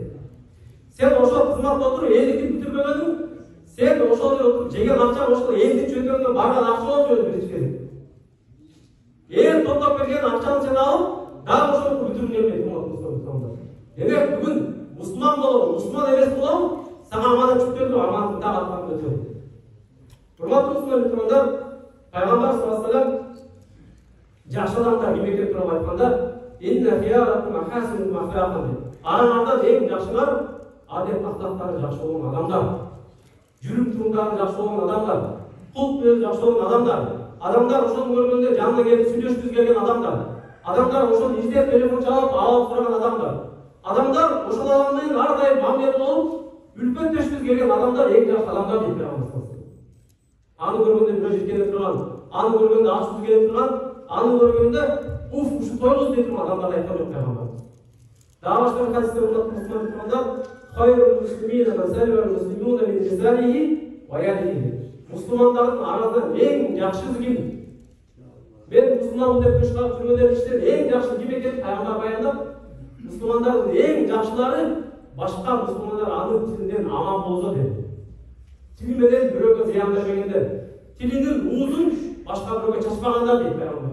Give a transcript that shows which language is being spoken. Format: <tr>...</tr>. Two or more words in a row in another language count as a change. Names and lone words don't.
<ky>Сен ошол кызматта отуруп элдикти бүтүрбөгөнүң, сен ошол жерде отуруп жеген акча ошол элдин чөнтөгүнөн барган акча болуп жүрөт биринчи кезекте. Эл топтоп берген акчаны сен алып, дагы ошону бүтүрүп келбейт мусулмандар. Демек бүгүн мусулман болобу, мусулман эмес болобу, сага аманат жүктөлдү, аманатты дагы аткарып өтөбүз. Урматтуу мусулмандар, пайгамбар</ky> <ar>صلى الله عليه وسلم</ar> <ky>жакшы адамдар кимге туруп айтканда,</ky> <ar>إن خياركم أحاسنكم أخلاقا.</ar> <ky>Араңардан эң жакшылар адет актактары жакшы болгон адамдар. Жүрүм турумдары жакшы болгон адамдар, кулк менен жакшы болгон адамдар. Адамдар ошону көргөндө жанына келип сүйлөшкүзүп келген адамдар. Адамдар ошону издеп телефон чалып алып турган адамдар. Адамдар ошол адам менен ар дайым мамиле болуп, үлпөттөшкүзүп келген адамдар эң жакшы адамдар дейт Пайгамбар. Аны көргөндө бирөө жиркене турган, аны көргөндө ачуу келип турган, аны көргөндө уф, ушу тойгуз дейт турган адамдар айткан жок Пайгамбар. Дагы башка бир хадисте мусулмандар,</ky> <ar>خير المسلمين من سلم المسلمون من لسانه ويده.</ar> <ky>Мусулмандардын арасынан эң жакшысы ким? Мен мусулманмын деп көч кагып жүргөндөрдүн ичинен эң жакшы ким экенин Пайгамбар баяндап, мусулмандардын эң жакшылары башка мусулмандар анын тилинен аман болсо деди. Тили менен бирөөгө зыян бербегендер, тилинин уузун башка бирөөгө чачпагандар дейт Пайгамбар.</ky>